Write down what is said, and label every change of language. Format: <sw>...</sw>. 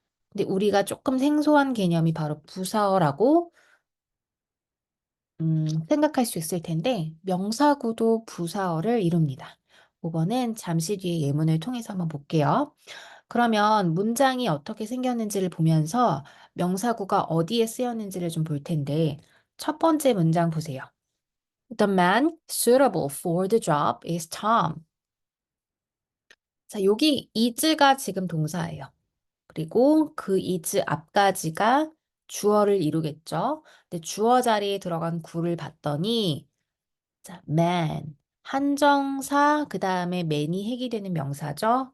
<ko>근데 우리가 조금 생소한 개념이 바로 부사어라고 생각할 수 있을 텐데 명사구도 부사어를 이룹니다. 그거는 잠시 뒤에 예문을 통해서 한번 볼게요. 그러면 문장이 어떻게 생겼는지를 보면서 명사구가 어디에 쓰였는지를 좀 볼 텐데 첫 번째 문장 보세요.</ko> <en>The man suitable for the job is Tom.</en> <ko>자, 여기 is가 지금 동사예요. 그리고 그 is 앞까지가 주어를 이루겠죠. 근데 주어 자리에 들어간 구를 봤더니 자, man 한정사 그 다음에 man이 핵이 되는 명사죠.</ko>